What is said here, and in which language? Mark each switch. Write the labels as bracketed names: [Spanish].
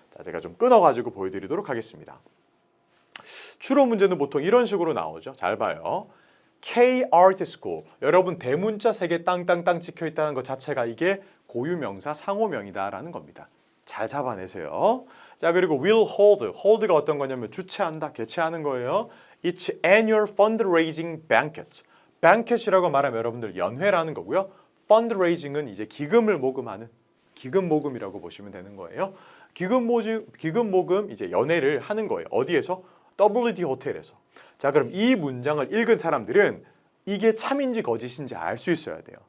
[Korean] 자, 제가 좀 끊어가지고 보여드리도록 하겠습니다. 추론 문제는 보통 이런 식으로 나오죠. 잘 봐요. K-Art School. 여러분 대문자 3개 땅땅땅 찍혀있다는 것 자체가 이게 고유명사 상호명이다라는 겁니다. 잘 잡아내세요. 자, 그리고 [English] will hold. [Korean] hold가 어떤 거냐면 주최한다, 개최하는 거예요. [English] It's annual fundraising banquet. [Korean] banquet이라고 말하면 여러분들 연회라는 거고요. fundraising은 이제 기금을 모금하는 기금 모금이라고 보시면 되는 거예요. 기금 모금 이제 연회를 하는 거예요. 어디에서? WD 호텔에서. 자, 그럼 이 문장을 읽은 사람들은 이게 참인지 거짓인지 알 수 있어야 돼요.